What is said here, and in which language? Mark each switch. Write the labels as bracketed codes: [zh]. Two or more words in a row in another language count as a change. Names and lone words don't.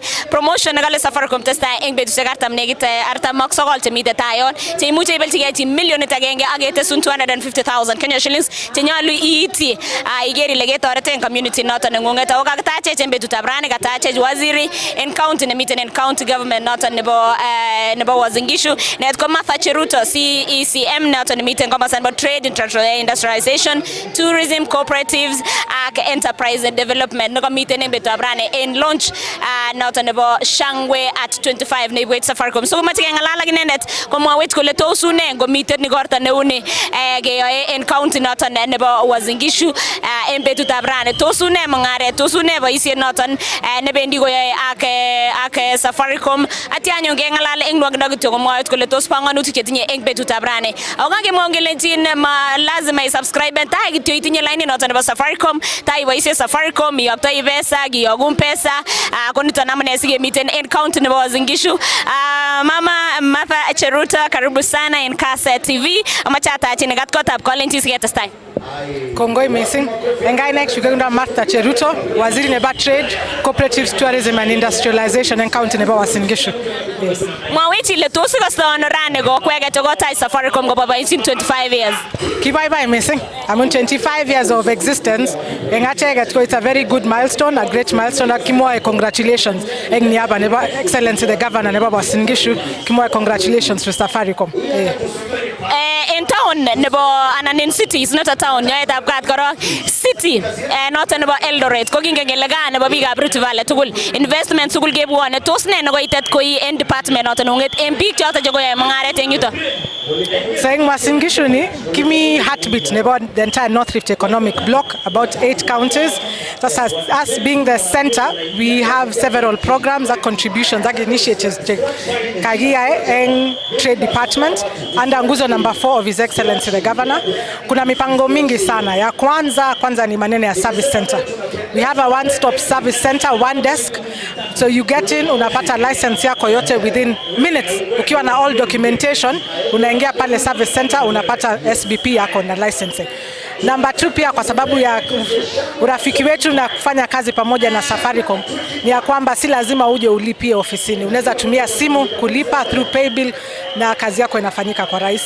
[kln] Promotion nekale Safaricom testai eng betusiek 49 chemite tayon cheimuche ibelchigei chi milionit agenge ak ketesun 250,000 Kenya shillings chenyalu iiti iker ile ketoreten community noton neng'ung'et. Ako kakitachech eng betutab rani, katachech waziri en county nemiten en county government noton nebo Uasin Gishu net ko Martha Cheruto CECM noton nemiten komosan bo [en] trade, industrialization, tourism, cooperatives [kln] ak [en] enterprise development [kln] nekomiten en betutab rani en launch noton nebo Shangwe at 25 neibwech Safaricom. So komoche keng'alal ak inendet komwawech kole tos une ngomiten igorto neuni keyoe en county noton nebo Uasin Gishu en betutab rani. Tos une mung'aret, tos une boisiet noton nebendi koyoe ak Safaricom. Atya anyun keng'alal eng nwokindo kityo komwawech kole tos panganutik chetinye eng betutab rani. Ako kakemwa kelenjin ma lazima isubscribe tai kityo itinye line noton nebo Safaricom, tai iboisie Safaricom iyoktoi pesa, kiyogun pesa. Ko niton amune sikemiten en county nebo Uasin Gishu. Mama Martha Cheruto, [sw] karibu sana [kln] en Kass TV. Amache atachin kat kotab kolenjin siketestai. Kongoi missing. Engainek shukenda Martha Cheruto, waziri nebo [en] trade, cooperatives, tourism and industrialization [kln] en county nebo Uasin Gishu. Yes. Mwawech ile tos ikostono rani kokweket kotai Safaricom koboiboichin 25 years. Kibai missing. [en] Amun 25 years of existence. [kln] Engacheket ko [en] it's a very good milestone, a great milestone. [kln] Kimwae congratulations. Eng niaba nebo [en] Excellency the Governor [kln] nebo Uasin Gishu. Kimwae [en] congratulations to Safaricom. In town [kln] nebo anan [en] in city is not a town [kln] nyoetab kat korok city noton nebo Eldoret ko kingen kele gaa nebo biikab Rift Valley tugul investment tugul kebwone. Tos ne nekoitet koi en department noton nung'et en biik choton chekoyoe mung'aret en yuton? [en] So in Uasin Gishu [kln] ni kimi [en] heartbeat nebo the entire North Rift economic block, about 8 counties. That's us being the center, we have several programs and contributions and initiatives [kln] kagia en [en] trade department under nguzo number 4 of His Excellency the Governor. [sw] Kuna mipango mingi sana. Ya kwanza ni maneno ya service center. [en] We have a one-stop service center, one desk. So you get in, [sw] unapata license yako yote [en] within minutes. [sw] Ukiwa na [en] all documentation, [sw] unaingia pale [en] service center, [sw] unapata SBP yako na licensing. Number 2 pia kwa sababu ya urafiki wetu na kufanya kazi pamoja na Safaricom ni ya kwamba si lazima uje ulipie ofisini. Unaweza tumia simu kulipa [en] through paybill [sw] na kazi yako inafanyika kwa rahisi.